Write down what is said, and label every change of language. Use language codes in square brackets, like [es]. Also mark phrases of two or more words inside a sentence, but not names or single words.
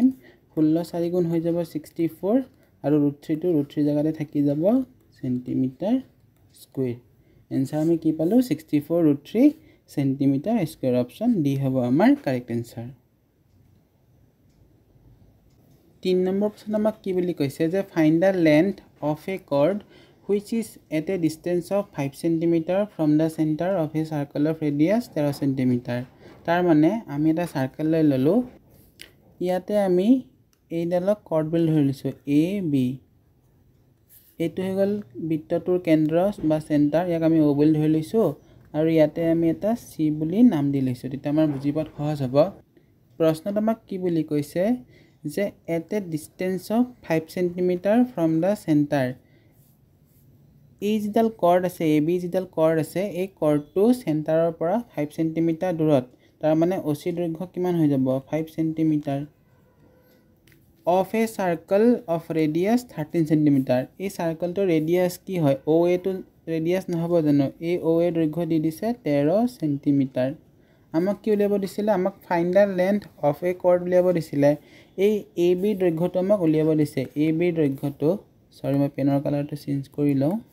[as] 16 4 গুণ হৈ যাব 64 আৰু √3টো √3 জেগাতে থাকি যাব [en] centimeter square. [as] এনসাৰ আমি কি পালোঁ? 64 √3 [en] centimeter square option D [as] হ'ব আমাৰ [en] correct answer [as] 3 নম্বৰ প্ৰশ্ন আমাক কি বুলি কৈছে যে [en] find the length of a chord which is at a distance of 5 cm from the center of a circle of radius 13 cm [as] তাৰ মানে আমি এটা সার্কেল লৈ ললো ইয়াতে আমি এইডালক কৰ্ড বুলি ধৰিছো এ বি এটো হৈ গল বৃত্তটোৰ কেন্দ্ৰ বা সেন্টাৰ ইয়াক আমি ও বুলি ধৰি লৈছো আৰু ইয়াতে আমি এটা সি বুলি নাম দি লৈছো তেতিয়া আমাৰ বুজি পোৱাত সহজ হ'ব প্ৰশ্নত আমাক কি বুলি কৈছে যে [en] at a distance of 5 cm from the center [as] এই যিডাল কৰ্ড আছে এ বি যিডাল কৰ্ড আছে এই কৰ্ডটো সেন্টাৰৰ পৰা 5 cm দূৰত তাৰ মানে ওচি দৈৰ্ঘ্য কিমান হৈ যাব 5 cm [en] of a circle of radius 13 cm [as] এই সার্কেলটো ৰেডিয়াস কি হয় ও এ টো ৰেডিয়াস নহব জানো এই ও এ দৈৰ্ঘ্য দি দিছে 13 cm আমাক কি উলিয়াব দিছিলে আমাক [en] find the length of a chord [as] উলিয়াব দিছিলে এই এ বি দৈৰ্ঘ্যটো আমাক উলিয়াব দিছে এ বি দৈৰ্ঘ্যটো সৰি মই পেনৰ কালাৰটো চেঞ্জ কৰি লওঁ